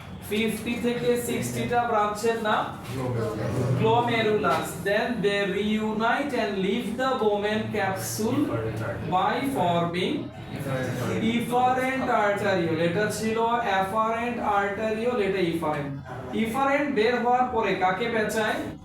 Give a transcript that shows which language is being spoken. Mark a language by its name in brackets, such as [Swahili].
[Bangla] 50 থেকে 60টা ব্রাঞ্চের নাম glomerulus. [English] Then they reunite and leave the Bowman capsule by forming efferent arteriole. [Bangla] এটা ছিল afferent arteriole, এটা efferent। efferent বের হওয়ার পরে কাকে পেঁচায়?